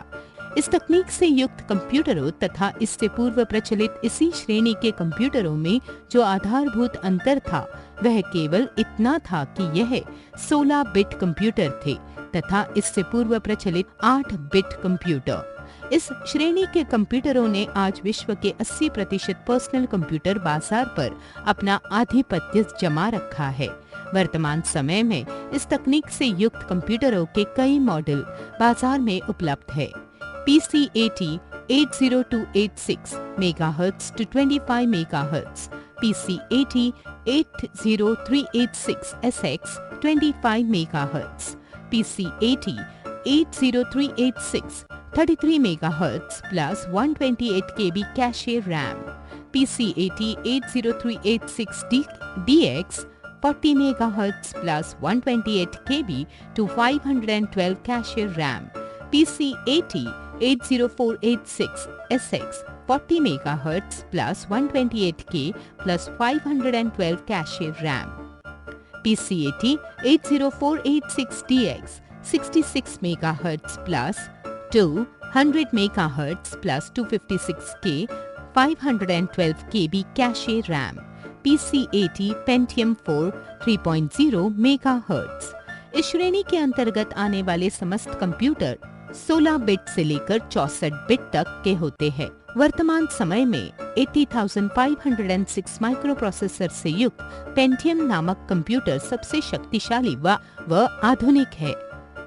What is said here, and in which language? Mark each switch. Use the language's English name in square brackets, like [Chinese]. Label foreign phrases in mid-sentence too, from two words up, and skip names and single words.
[Hindi] इस तकनीक से युक्त कंप्यूटरों तथा इससे पूर्व प्रचलित इसी श्रेणी के कंप्यूटरों में जो आधारभूत अंतर था वह केवल इतना था कि यह 16 बिट कंप्यूटर थे तथा इससे पूर्व प्रचलित 8 बिट कंप्यूटर। इस श्रेणी के कंप्यूटरों ने आज विश्व के 80% [English] personal computer [Hindi] बाजार पर अपना आधिपत्य जमा रखा है। वर्तमान समय में इस तकनीक से युक्त कंप्यूटरों के कई मॉडल बाजार में उपलब्ध है। [English] PC-80 80286 MHz to 25 MHz, PC-80 80386 SX 25 MHz, PC-80 80386 33 MHz plus 128 KB cache RAM, PC-80 80386 DX 40 MHz plus 128 KB to 512 cache RAM, PC-80 80486 SX 40 MHz plus 128K plus 512 cache RAM, PC-80 80486 DX 66 MHz plus 200 MHz plus 256K 512 KB cache RAM, PC-80 Pentium 4 3.0 MHz। [Hindi] इस श्रेणी के अंतर्गत आने वाले समस्त कंप्यूटर 16 बिट से लेकर 64 बिट तक के होते हैं। वर्तमान समय में 80,506 [English] micro processor [Hindi] से युक्त पेंटियम नामक कंप्यूटर सबसे शक्तिशाली व आधुनिक है।